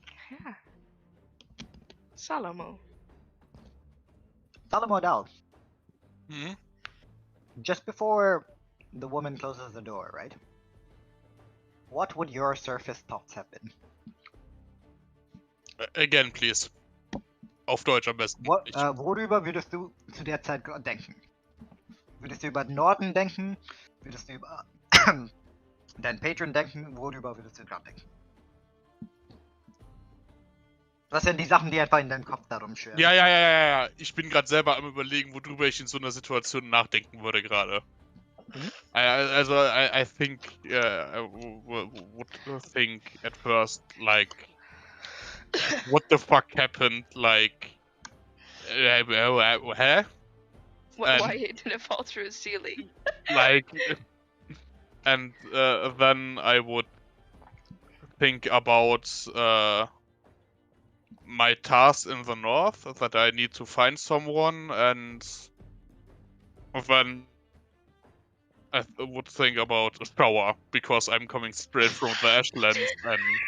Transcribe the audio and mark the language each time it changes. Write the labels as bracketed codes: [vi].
[en] Yeah. Salomo. Salamo Dal. Hmm? Just before the woman closes the door, right? What would your surface thoughts have been? Again, please. [de] Auf Deutsch am besten. Worüber würdest du zu der Zeit denken? Würdest du über Norden denken? Würdest du über deinen Patron denken? Worüber würdest du gerade denken? Was sind die Sachen, die einfach in deinem Kopf darum schwirren? Ja. Ich bin gerade selber am Überlegen, worüber ich in so einer Situation nachdenken würde gerade. [en] Also, I think, I would think at first, like, what the fuck happened, like, huh? Why it didn't fall through the ceiling? Like, and then I would think about my task in the north, that I need to find someone, and then I would think about a shower, because I'm coming straight from the Ashlands, and...